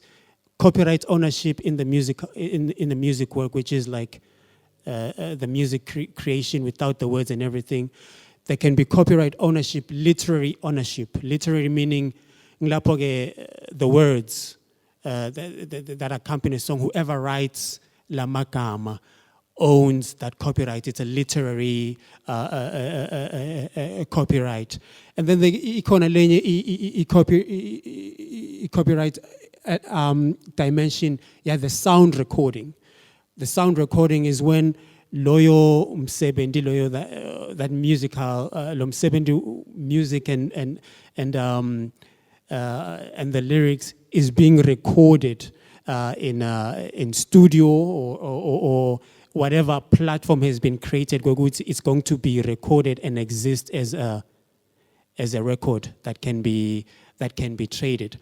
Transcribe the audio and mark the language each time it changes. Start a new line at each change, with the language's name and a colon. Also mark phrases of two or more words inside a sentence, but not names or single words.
English: Copyright ownership in the music in the music work, which is like the music creation without the words and everything. There can be copyright ownership, literary ownership. Literary meaning the words that accompany a song. Whoever writes
Swati: la magama
English: owns that copyright. It's a literary copyright. And then the copyright dimension, the sound recording. The sound recording is when
Swati: loyo umsebenzi loyo
English: that musical umsebenzi music and the lyrics is being recorded in studio or whatever platform has been created. It's going to be recorded and exist as a record that can be traded.